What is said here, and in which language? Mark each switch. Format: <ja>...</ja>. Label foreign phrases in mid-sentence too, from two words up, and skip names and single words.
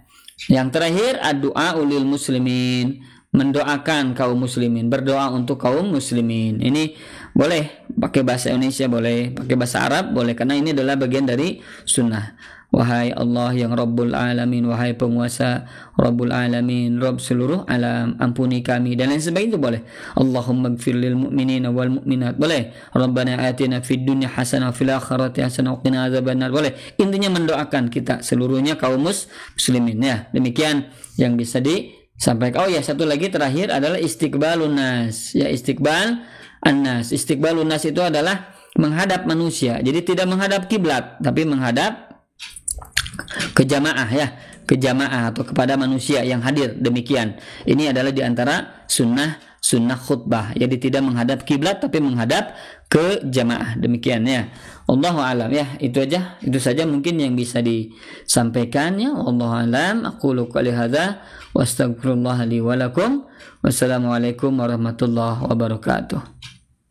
<id>Yang terakhir,</id> <ar>الدعاء للمسلمين,</ar> <id>mendoakan kaum muslimin, berdoa untuk kaum muslimin. Ini boleh pakai bahasa Indonesia, boleh pakai bahasa Arab, boleh, karena ini adalah bagian dari sunnah. Wahai Allah yang</id> <ar>رب العالمين,</ar> <id>wahai penguasa</id> <ar>رب العالمين,</ar> <id>Rabb seluruh alam, ampuni kami, dan lain sebagainya, itu boleh.</id> <ar>اللهم اغفر للمؤمنين والمؤمنات, boleh. ربنا آتنا في الدنيا حسنة في الآخرة حسنة وقنا عذاب النار,</ar> <id>boleh. Intinya mendoakan kita seluruhnya kaum muslimin ya. Demikian yang bisa sampaikan. Oh ya, satu lagi terakhir adalah</id> <ar>استقبال الناس.</ar> <id>Ya,</id> <ar>استقبال الناس. استقبال الناس</ar> <id>itu adalah menghadap manusia. Jadi tidak menghadap kiblat, tapi menghadap ke jamaah ya, ke jamaah atau kepada manusia yang hadir. Demikian. Ini adalah di antara sunnah khutbah. Jadi tidak menghadap kiblat tapi menghadap ke jamaah. Demikian ya.</id> <ar>الله أعلم</ar> <id>ya. Itu saja mungkin yang bisa disampaikan ya.</id> <ar>الله أعلم. أقول قولي هذا وأستغفر الله لي ولكم. والسلام عليكم ورحمة الله وبركاته.</ar>